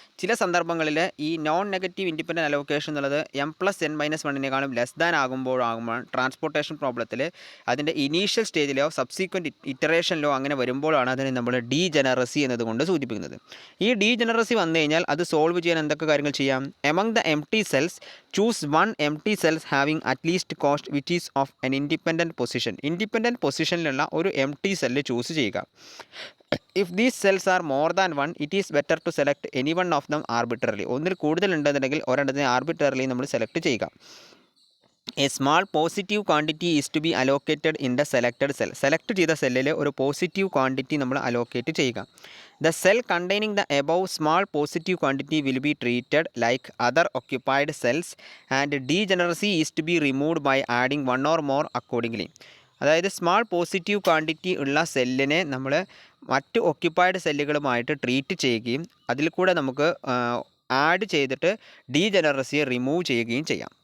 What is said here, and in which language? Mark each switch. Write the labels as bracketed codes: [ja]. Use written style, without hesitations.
[ml] ചില സന്ദർഭങ്ങളിൽ ഈ നോൺ നെഗറ്റീവ് ഇൻഡിപെൻഡൻറ്റ് അലോക്കേഷൻ എന്നുള്ളത് m+n-1 ലെസ് ദാൻ ആകുമ്പോഴാകുമ്പോൾ ട്രാൻസ്പോർട്ടേഷൻ പ്രോബ്ലത്തിൽ അതിൻ്റെ ഇനീഷ്യൽ സ്റ്റേജിലോ സബ്സീക്വൻറ്റ് ഇറ്ററേഷനിലോ അങ്ങനെ വരുമ്പോഴാണ് അതിനെ നമ്മൾ ഡീജനറസി എന്നതുകൊണ്ട് സൂചിപ്പിക്കുന്നത്. ഈ ഡീജനറസി വന്നു കഴിഞ്ഞാൽ അത് സോൾവ് ചെയ്യാൻ എന്തൊക്കെ കാര്യങ്ങൾ ചെയ്യാം? [en] Among the empty cells choose one empty cells having at least cost which is of an independent position. [ml] Independent പൊസിഷനിലുള്ള ഒരു empty cell ചൂസ് ചെയ്യുക. [en] If these cells are more than one, it is better to select any one of them arbitrarily. [ml] ഒന്നിൽ കൂടുതൽ ഉണ്ടെന്നുണ്ടെങ്കിൽ ഒരെണ്ണത്തിനെ arbitrarily നമ്മൾ select ചെയ്യുക. [en] A small positive quantity is to be allocated in the selected cell. [ml] Select ചെയ്ത സെല്ലിൽ ഒരു positive quantity നമ്മൾ allocate ചെയ്യുക. [en] The cell containing the above small positive quantity will be treated like other occupied cells and degeneracy is to be removed by adding one or more accordingly. [ml] അതായത് small positive quantity ഉള്ള സെല്ലിനെ നമ്മൾ മറ്റ് occupied സെല്ലുകളുമായിട്ട് treat ചെയ്യുകയും അതിൽ കൂടെ നമുക്ക് add ചെയ്തിട്ട് ഡീജനറസിയെ റിമൂവ് ചെയ്യുകയും ചെയ്യാം.